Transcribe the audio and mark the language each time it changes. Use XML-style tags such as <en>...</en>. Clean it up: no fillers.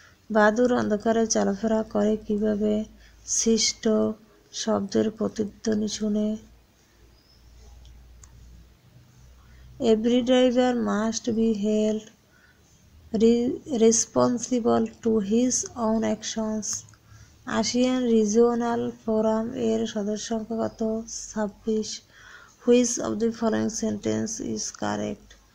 <bn>বাদুড় অন্ধকারে চলাফেরা করে কিভাবে? সৃষ্ট শব্দের প্রতিধ্বনি শুনে।</bn> <en>Every driver must be held responsible to his own actions.</en> <bn>ASEAN regional forum এর সদস্য সংখ্যা কত? 26.</bn> <en>Which of the following sentence is correct?</en>